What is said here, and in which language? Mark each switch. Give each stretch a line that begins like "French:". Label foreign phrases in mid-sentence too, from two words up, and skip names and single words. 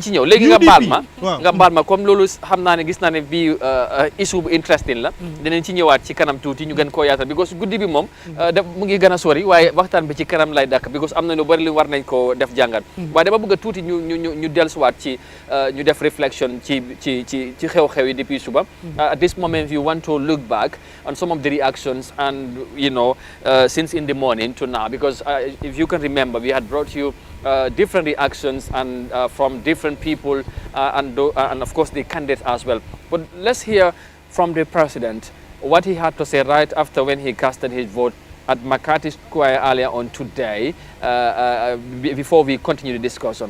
Wolof: ci ñëw léegi nga baal ma comme loolu xam naa ne gis naa ne bii issue bu interesting la dinañ ci ñëwaat ci kanam tuuti ñu gën koo yaatal because guddi bi moom mu ngi gën a sori waaye waxtaan bi ci kanam lay dàkk because am na lu bari li war nañ ko def jàngat waaye dama bëgg a tuuti ñu dellusiwaat ci ñu def réflexion ci xew-xew yi depuis suba
English: at this moment you want to look back on some of the reactions and since in the morning to now because if you can remember we had brought you different reactions and from different people and of course the candidates as well. But let's hear from the president what he had to say right after when he casted his vote at McCarthy Square earlier on today before we continue the discussion.